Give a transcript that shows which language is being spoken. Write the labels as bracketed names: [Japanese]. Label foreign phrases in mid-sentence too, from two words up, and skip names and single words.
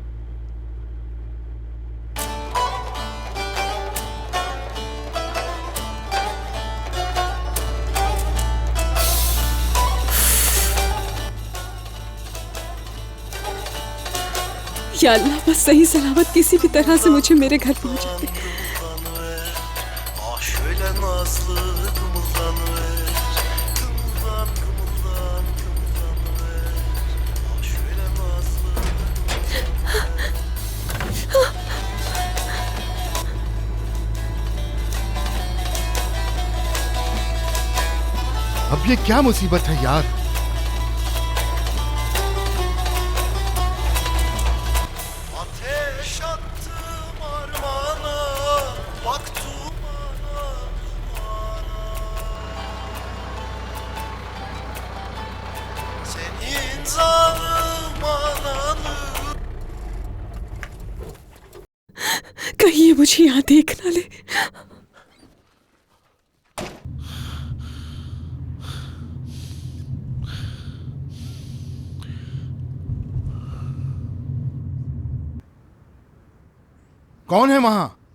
[Hindi] या अल्लाह, बस सही सलामत किसी भी तरह से मुझे मेरे घर पहुंचा दे। [Turkish] Şöyle nazlı kımıldanıver, kımıldan kımıldan kımıldanıver. Şöyle nazlı. [Hindi] अब ये क्या मुसीबत है यार। [Turkish] Ateş attım armana, bak dumana, dumana. Senin zalim ananı. [Hindi] कहीं ये मुझे यहाँ देख ना ले। कौन है वहां?